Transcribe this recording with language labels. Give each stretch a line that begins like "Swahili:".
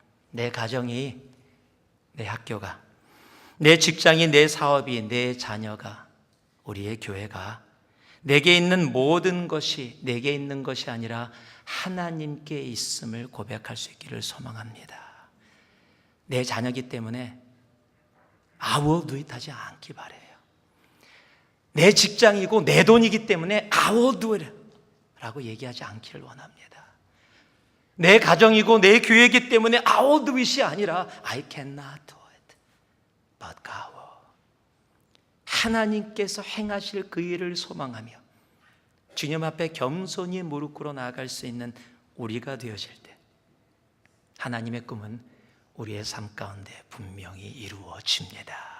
Korean: 내 가정이, 내 학교가, 내 직장이, 내 사업이, 내 자녀가, 우리의 교회가 내게 있는 모든 것이 내게 있는 것이 아니라 하나님께 있음을 고백할 수 있기를 소망합니다. 내 자녀이기 때문에
English: I will do it
Korean: 하지 않기 바라요. 내 직장이고 내 돈이기 때문에
English: I will do it
Korean: 라고 얘기하지 않기를 원합니다. 내 가정이고 내 교회이기 때문에
English: I will do it
Korean: 이 아니라
English: I cannot do it but God will.
Korean: 하나님께서 행하실 그 일을 소망하며 주님 앞에 겸손히 무릎 꿇어 나아갈 수 있는 우리가 되어질 때 하나님의 꿈은 우리의 삶 가운데 분명히 이루어집니다.